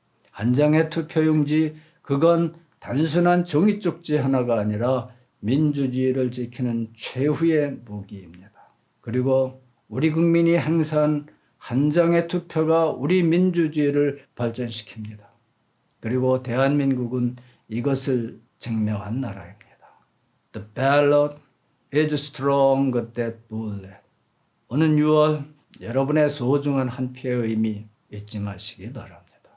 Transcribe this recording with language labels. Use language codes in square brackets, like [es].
[ko] 한 장의 투표용지, 그건 단순한 종이 쪽지 하나가 아니라 민주주의를 지키는 최후의 무기입니다. 그리고 우리 국민이 행사한 한 장의 투표가 우리 민주주의를 발전시킵니다. 그리고 대한민국은 이것을 증명한 나라입니다. [en] The ballot is strong that bullet. [ko] 오는 6월 여러분의 소중한 한 표의 의미 잊지 마시기 바랍니다.